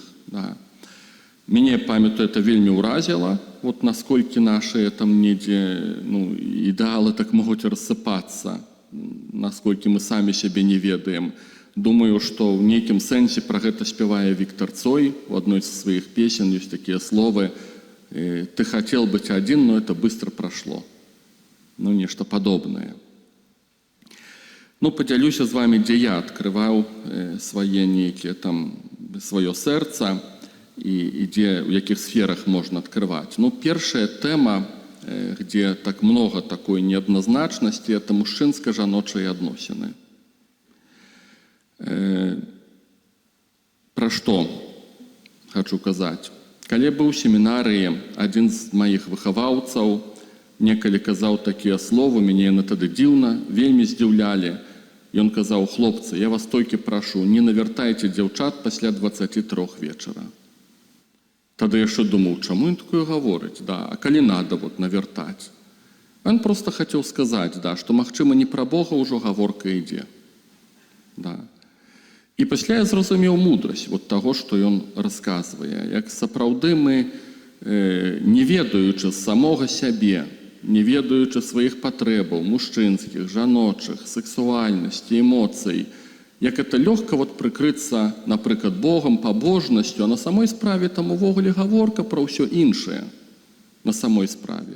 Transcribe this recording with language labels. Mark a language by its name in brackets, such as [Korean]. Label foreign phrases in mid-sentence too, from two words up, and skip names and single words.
[Belarusian] Мяне, памятаю, это вельмі ўразіла, насколькі нашыя там недзе ідэалы так могуць рассыпацца, насколькі мы самі сябе не ведаем. Думаю, што ў нейкім сэнсе пра гэта спявае Віктор Цой. У адной з сваіх песен ёсць такія словы: [Russian] «Ты хотел быть один, но это быстро прошло». [Belarusian] Нешта падобнае. Падзялюся з вами, дзе я адкрываў свае нейкія там, сваё сэрца і дзе, у якіх сферах можна адкрываць. Першая тэма, [Russian] где так много такой [Belarusian] неадназначнасці, это мужчынска-жаночыя адносіны. Пра што хачу казаць? Калі быў у семінарыі, адзін з маіх выхаваўцаў некалі казаў такія словы, мяне яны тады дзіўна, вельмі здзіўлялі. Ён казаў: «Хлопцы, я вас толькі прашу, не навяртайце дзяўчат пасля 23 вечара». [Ukrainian] Тады я що думав, чому він такое говорить? А коли надо навертати? [Belarusian] Ён просто хацеў сказаць, да, што, магчыма, не пра Бога ўжо гаворка ідзе. Да. І пасля я зразумеў мудрасць вот таго, што ён расказвае. Як сапраўды мы, не ведаючы самога сябе, не ведаючы сваіх патрэбаў, мужчынскіх, жаночых, сексуальнасці, эмоцый, як это лёгка вот прыкрыцца, напрыклад, Богам, пабожнасцю, а на самой справе там увогуле гаворка пра ўсё іншае на самой справе.